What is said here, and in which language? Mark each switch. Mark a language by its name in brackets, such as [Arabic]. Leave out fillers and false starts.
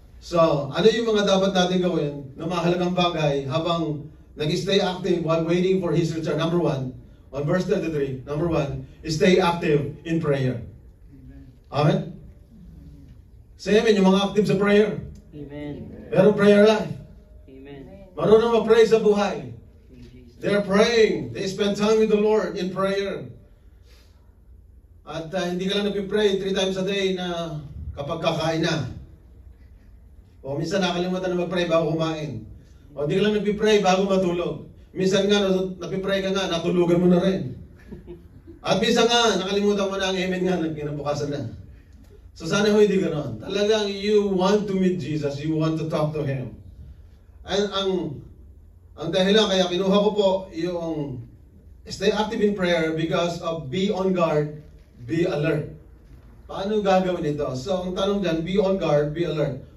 [Filipino] So, ano yung mga dapat natin gawin na mahalagang bagay habang nag-stay active [English] while waiting for His return? Number 1, on verse 33, number 1, stay active in prayer. Amen? Say amen, yung mga active sa prayer. Amen. Pero prayer life. Amen. [Filipino] Marunong mag-pray sa buhay. [English] They're praying. They spend time with the Lord in prayer. [Filipino] At hindi ka lang nag-pray 3 times a day na kapag kakain na. O minsan nakalimutan na mag-pray bago kumain. O hindi ka lang nag-pray bago matulog. Minsan nga, nag-pray ka nga, natulugan mo na rin. At minsan nga, nakalimutan mo na ang amen nga, kinabukasan na. So sana ho hindi ganoon. [English] Talagang you want to meet Jesus, you want to talk to Him. And [Filipino] ang dahilan kaya kinuha ko po yung [English] stay active in prayer because of be on guard, be alert. [Filipino] Paano gagawin ito? So, ang tanong dyan, [English] be on guard, be alert.